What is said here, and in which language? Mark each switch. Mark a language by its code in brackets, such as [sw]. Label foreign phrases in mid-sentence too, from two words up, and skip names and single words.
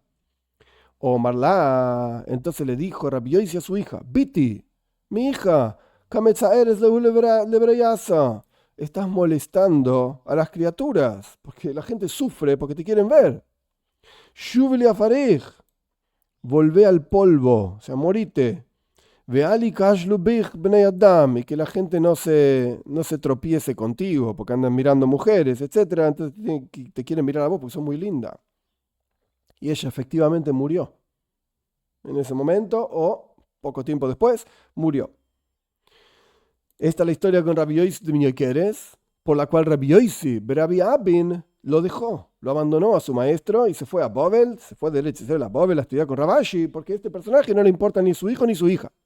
[arc] אמר לה, [es] entonces le dijo Rabbi Yosi a su hija, Biti, mi hija, estás molestando a las criaturas, porque la gente sufre porque te quieren ver. [he] שובי לעפריך, [es] volvé al polvo, o sea, morite. [he] ואל יכשלו ביך בני אדם, [es] y que la gente no se tropiece contigo porque andan mirando mujeres, etc. Entonces te quieren mirar a vos porque son muy linda. Y ella efectivamente murió. En ese momento, o poco tiempo después, murió. Esta es la historia con Rabbi Yosi de Miñequeres, por la cual Rabbi Yosi, Rabbi Abin, lo dejó, lo abandonó a su maestro y se fue a Bovel, se fue de Eretz Israel a Bovel a estudiar con Rabashi, porque a este personaje no le importa ni su hijo ni su hija.